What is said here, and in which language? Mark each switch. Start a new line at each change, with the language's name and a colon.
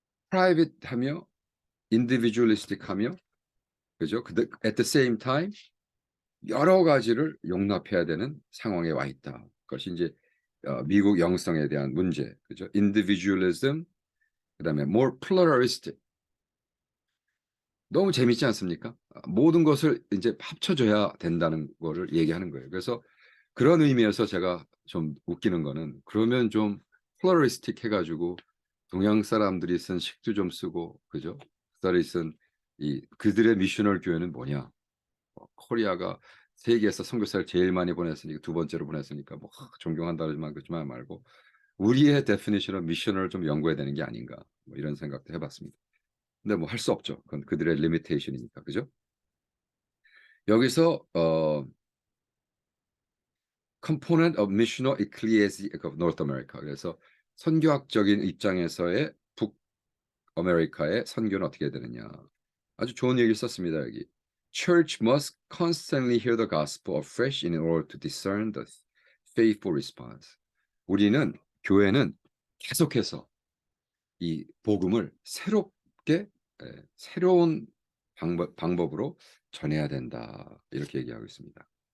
Korean: private 하며 individualistic 하며 그죠?
English: at the same time
Korean: 여러 가지를 용납해야 되는 상황에 와 있다. 그것이 이제 미국 영성에 대한 문제, 그죠?
English: individualism, 그다음에 more pluralistic.
Korean: 너무 재밌지 않습니까? 모든 것을 이제 합쳐줘야 된다는 거를 얘기하는 거예요. 그래서 그런 의미에서 제가 좀 웃기는 거는 그러면 좀 플러리스틱 해가지고 동양 사람들이 쓴 식도 좀 쓰고 그죠? 그들이 쓴 그들의 미셔널 교회는 뭐냐? 코리아가 세계에서 선교사를 제일 많이 보냈으니까 2번째로 보냈으니까 뭐 존경한다지만 그렇지만 말고 우리의 데피니션은 미셔널을 좀 연구해야 되는 게 아닌가 뭐 이런 생각도 해봤습니다. 근데 뭐 할 수 없죠. 그건 그들의 리미테이션이니까 그죠?
English: 여기서 component of missional ecclesiology of North America.
Korean: 그래서 선교학적인 입장에서의 북아메리카의 선교는 어떻게 되느냐. 아주 좋은 얘기를 썼습니다. 여기.
English: Church must constantly hear the gospel afresh in order to discern the faithful response.
Korean: 우리는 교회는 계속해서 이 복음을 새롭게 새로운 방법으로 전해야 된다. 이렇게 얘기하고 있습니다.